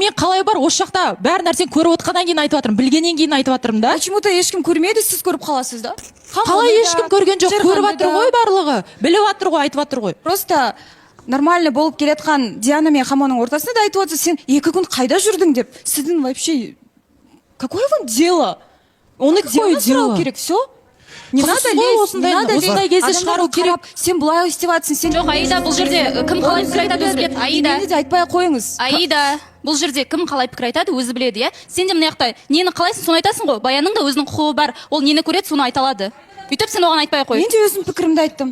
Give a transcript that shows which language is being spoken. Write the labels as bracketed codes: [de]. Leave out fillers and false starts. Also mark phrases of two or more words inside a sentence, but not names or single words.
[kk] Мен қалай бар осы жақта бәр нәрсені көріп отқаннан кейін айтып жатырмын. Білгеннен кейін айтып жатырмын да. Почему-то ешкім көрмеді, сіз көріп қаласыз да? Қалай ешкім көрген жоқ, көріп жатыр ғой барлығы. Біліп жатыр ғой, айтып жатыр ғой. Просто нормально болып келетқан Диана мен Хамоның ортасында да айтып отырсыз, сен 2 күн қайда жүрдің деп. [ru] Сіздің вообще какое вам дело? [kk] Оны дело сұрау керек, [ru] все? Не надо лезть, не надо лезть. [kk] Шығару керек. Сен бұлай істеп жатсың, сен... Жоқ, Аида, бұл жерде кім қалай пікір айтады өзі біледі. Аида. Мені де айтпай қойыңыз. Аида, бұл жерде кім қалай пікір айтады өзі біледі, иә? Сен де мына жақта нені қалайсың, соны айтасың ғой. Баянның да өзінің құқығы бар. Ол нені көреді, соны айта алады. Бүйтіп сен оған айтпай қой. Мен де өзім пікірімді айттым.